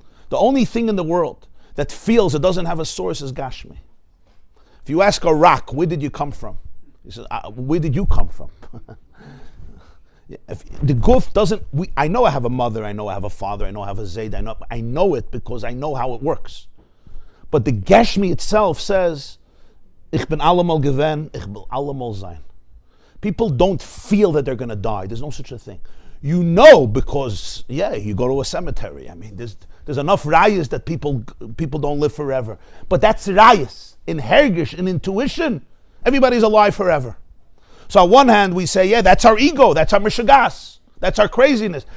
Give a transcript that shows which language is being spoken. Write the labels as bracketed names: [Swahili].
[English] The only thing in the world that feels it doesn't have a source is Gashmi. If you ask a rock, where did you come from? He says, where did you come from? If the guf doesn't, I know I have a mother, I know I have a father, I know I have a zayd, I know it because I know how it works. But the Geshmi itself says, [Yiddish] Ich bin allemal gewen, ich will allemal sein. [English] People don't feel that they're going to die. There's no such a thing. You know because, you go to a cemetery. I mean, there's enough rayas that people don't live forever. But that's rayas. In hergish, in intuition, everybody's alive forever. So on one hand, we say, that's our ego, that's our mishagas, that's our craziness.